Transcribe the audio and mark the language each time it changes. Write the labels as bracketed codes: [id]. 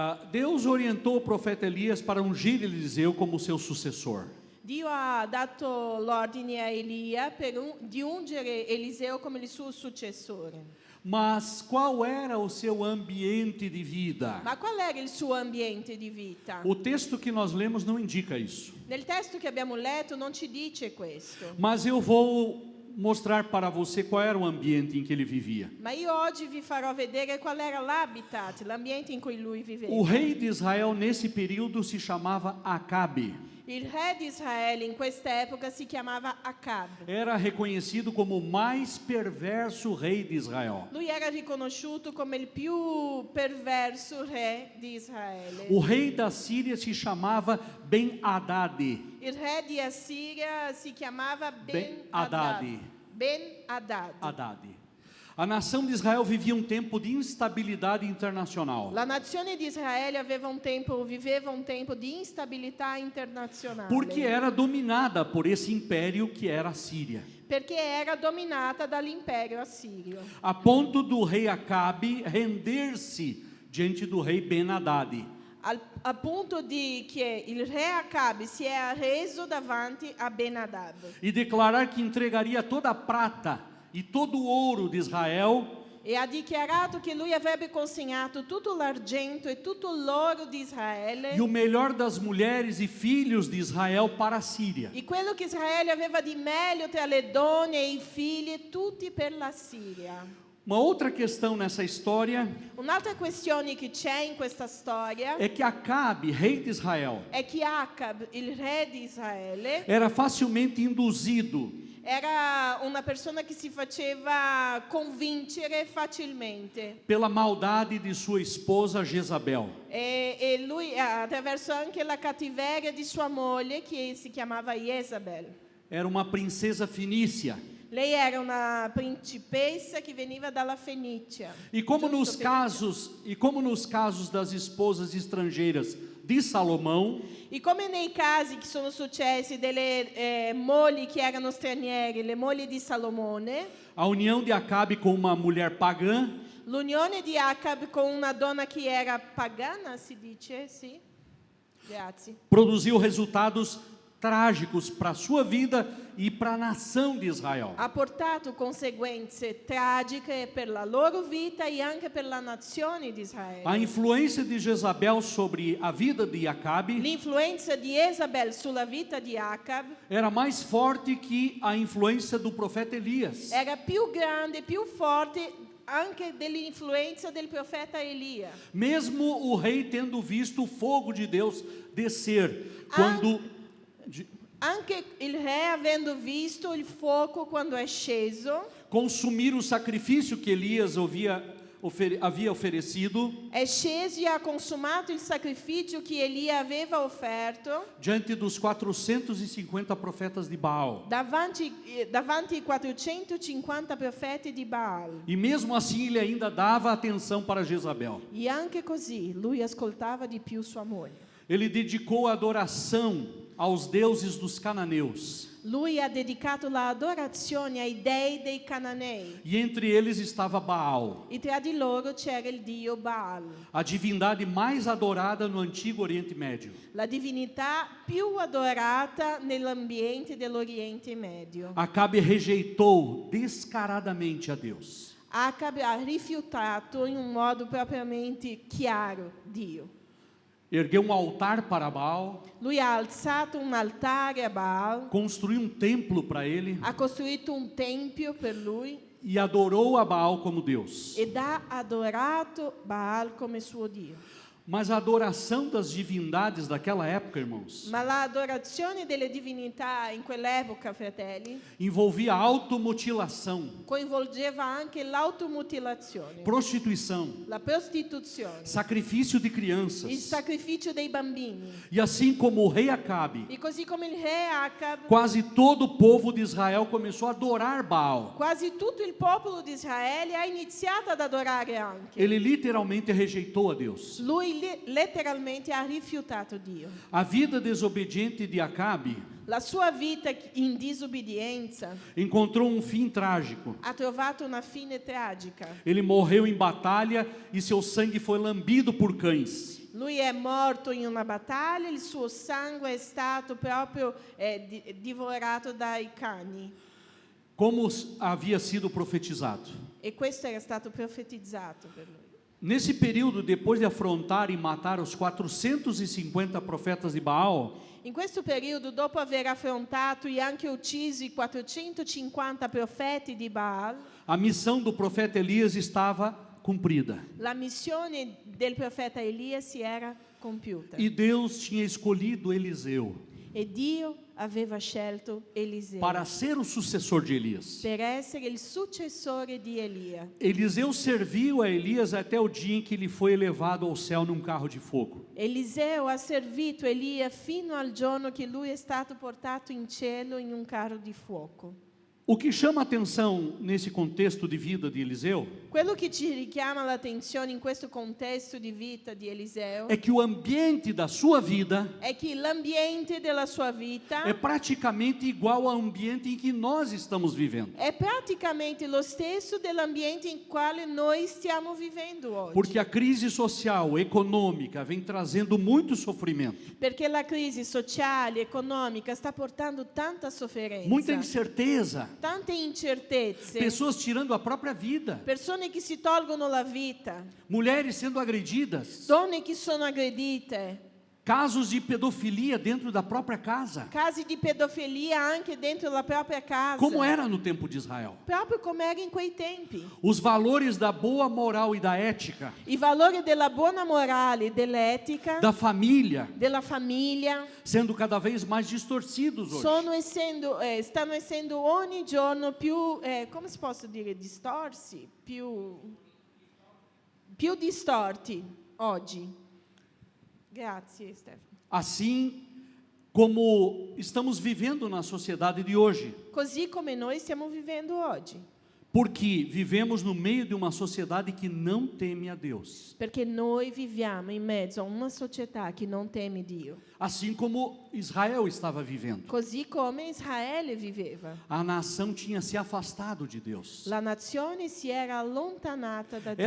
[pt] Deus orientou o profeta Elias para ungir Eliseu como seu sucessor. [it] Dio ha dato l'ordine a Elia di ungere Eliseo come il suo successore. [pt] Mas qual era o seu ambiente de vida? [it] Ma qual era il suo ambiente di vita? [pt] O texto que nós lemos não indica isso. [it] Nel testo che abbiamo letto non ci dice questo. [pt] Mas eu vou mostrar para você qual era o ambiente em que ele vivia. [it] Ma io oggi vi farò vedere qual era l'habitat, l'ambiente in cui lui viveva. [pt] O rei de Israel nesse período se chamava Acabe. [it] Il re di Israele in questa epoca si chiamava Acab. [pt] Era reconhecido como o mais perverso rei de Israel. [it] Lui era riconosciuto come il più perverso re di Israele. [pt] O rei da Síria se chamava Ben-Hadad. [it] Il re di Assiria si chiamava Ben-Hadad. Ben-Hadad. [pt] A nação de Israel vivia um tempo de instabilidade internacional. [it] La nazione di Israele viveva un tempo di instabilità internazionale. [pt] Porque era dominada por esse império que era a Síria. [it] Perché era dominata dall'impero assirio. [pt] A ponto do rei Acabe render-se diante do rei Ben-Hadad. [it] al punto di che il re Acabe si è arreso davanti a Ben-Hadad [pt] e declarar que entregaria toda a prata e todo o ouro de Israel [it] e ha dichiarato che lui avrebbe consegnato tutto l'argento e tutto l'oro di e Israele [pt] o melhor das mulheres e filhos de Israel para a Síria. [it] e quello che Israele aveva di meglio tra le donne e i figli, tutti per la Siria. [pt] Uma outra questão nessa história [it] Un'altra questione che c'è in questa storia [pt] é que Acabe, rei de Israel, [it] è che Acab, il re di Israele, [pt] era facilmente induzido [it] era una persona che si faceva convincere facilmente. [pt] pela maldade de sua esposa Jezabel. [it] E lui, attraverso anche la cattiveria di sua moglie, che si chiamava Jezabel. [pt] Era uma princesa fenícia. [it] Lei era una principessa che veniva dalla Fenicia. [pt] E como [it] Giusto, [pt] nos casos das esposas estrangeiras de Salomão, [it] E come nei casi che sono successi delle mogli che erano straniere, le mogli di Salomone, [pt] a união de Acabe com uma mulher pagã [it] l'unione di Acab con una donna che era pagana, si dice, sì? Grazie. [pt] produziu resultados trágicos para sua vida e para a nação de Israel. [it] Ha portato conseguenze tragiche per la loro vita e anche per la nazione di Israele. [pt] A influência de Jezabel sobre a vida de Acabe [it] L'influenza di Jezabel sulla vita di Acab [pt] era mais forte que a influência do profeta Elias. [it] era più grande, più forte anche dell'influenza del profeta Elia. [pt] Mesmo o rei tendo visto o fogo de Deus descer quando [it] Anche il re, avendo visto il fuoco quando è sceso, [pt] consumir o sacrifício que Elias havia oferecido [it] è sceso e ha consumato il sacrificio che Elia aveva offerto [pt] diante dos 450 profetas de Baal. [it] davanti ai 450 profeti di Baal. [pt] E mesmo assim ele ainda dava atenção para Jezabel. [it] E anche così lui ascoltava di più sua moglie. [pt] Ele dedicou a adoração aos deuses dos cananeus. [it] Lui ha dedicato l'adorazione ai dei dei Cananei. [pt] E entre eles estava Baal, [it] E tra di loro c'era il dio Baal, [pt] a divindade mais adorada no antigo Oriente Médio. [it] la divinità più adorata nell'ambiente dell'Oriente Medio. [pt] Acabe rejeitou descaradamente a Deus. [it] Acabe ha rifiutato in un modo propriamente chiaro Dio. [pt] Ergueu um altar para Baal, [it] Lui ha alzato un altare a Baal, [pt] construiu um templo para ele [it] ha costruito un tempio per lui [pt] e adorou a Baal como Deus. [it] ed ha adorato Baal come suo Dio. [pt] Mas a adoração das divindades daquela época, irmãos, [it] Ma l'adorazione delle divinità in quell'epoca, fratelli, [pt] envolvia automutilação, [it] coinvolgeva anche l'automutilazione, [pt] prostituição, [it] la prostituzione, [pt] sacrifício de [it] il [pt] crianças. [it] sacrificio dei bambini. [pt] E assim como o rei Acabe, [it] E così come il re Acab, [pt] quase todo o povo de Israel começou a adorar Baal. [it] quasi tutto il popolo di Israele ha iniziato ad adorare anche. [pt] Ele literalmente rejeitou a Deus. [it] Lui letteralmente ha rifiutato Dio. [pt] A vida desobediente de Acabe [it] La sua vita in disobbedienza [pt] encontrou um fim trágico. [it] ha trovato una fine tragica. [pt] Ele morreu em batalha e seu sangue foi lambido por cães. [it] Lui è morto in una battaglia, il suo sangue è stato proprio divorato dai cani. [pt] Como havia sido profetizado. [it] E questo era stato profetizzato per lui. [pt] Nesse período, depois de afrontar e matar os 450 profetas de Baal, [it] In questo periodo, dopo aver affrontato e anche ucciso i 450 profeti di Baal, [pt] a missão do profeta Elias estava cumprida. [it] la missione del profeta Elia si era compiuta. [pt] E Deus tinha escolhido Eliseu [it] E Dio aveva scelto Eliseo [pt] para ser o sucessor de Elias. [it] per essere il successore di Elia. [pt] Eliseu serviu a Elias até o dia em que ele foi elevado ao céu num carro de fogo. [it] Eliseo ha servito Elia fino al giorno che lui è stato portato in cielo in un carro di fuoco. [pt] O que chama atenção nesse contexto de vida de Eliseu [it] Quello che ci richiama l'attenzione in questo contesto di vita di Eliseo [pt] é que o ambiente da sua vida [it] è che l'ambiente della sua vita [pt] é praticamente igual ao ambiente em que nós estamos vivendo. [it] è praticamente lo stesso dell'ambiente in quale noi stiamo vivendo oggi. [pt] Porque a crise social, econômica, vem trazendo muito sofrimento, [it] Perché la crisi sociale, economica sta portando tanta sofferenza, [pt] muita incerteza, [it] tante incertezze, [pt] pessoas tirando a própria vida, [it] persone che si tolgono la vita, [pt] mulheres sendo agredidas, [it] donne che sono aggredite, [pt] casos de pedofilia dentro da própria casa, [it] casi di pedofilia anche dentro la propria casa, [pt] como era no tempo de Israel. [it] proprio come era in quei tempi. [pt] Os valores da boa moral e da ética, [it] I valori della buona morale, dell'etica, [pt] da família, [it] della famiglia [pt] sendo cada vez mais distorcidos hoje. [it] stanno essendo ogni giorno più, come si posso dire, distorsi, più distorti oggi. Grazie Stefano. [pt] Assim como estamos vivendo na sociedade de hoje, [it] Così come noi stiamo vivendo oggi, [pt] porque vivemos no meio de uma sociedade que não teme a Deus, [it] perché noi viviamo in mezzo a una società che non teme Dio, [pt] assim como Israel estava vivendo. [it] così come Israele viveva. [pt] A nação tinha se afastado de Deus. [it] La nazione si era allontanata da Dio.